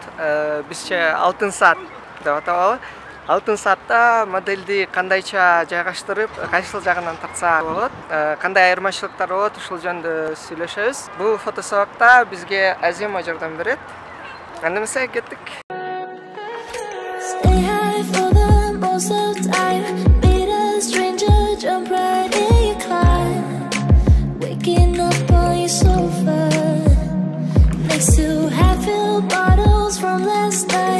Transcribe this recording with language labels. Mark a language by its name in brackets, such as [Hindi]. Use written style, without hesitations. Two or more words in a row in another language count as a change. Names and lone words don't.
[Kyrgyz] Бизче алтын саат деп атабалы. Алтын саатта модельди кандайча жайгаштырып, кайсыл жагынан тартса болот, кандай айырмачылыктар болот, ушул жөнүндө сүйлөшөбүз. Бул фотосабакта бизге Азима жардам берет. Анда эмесе кеттик. [English] Waking up on your sofa next to half-filled bottles from last night.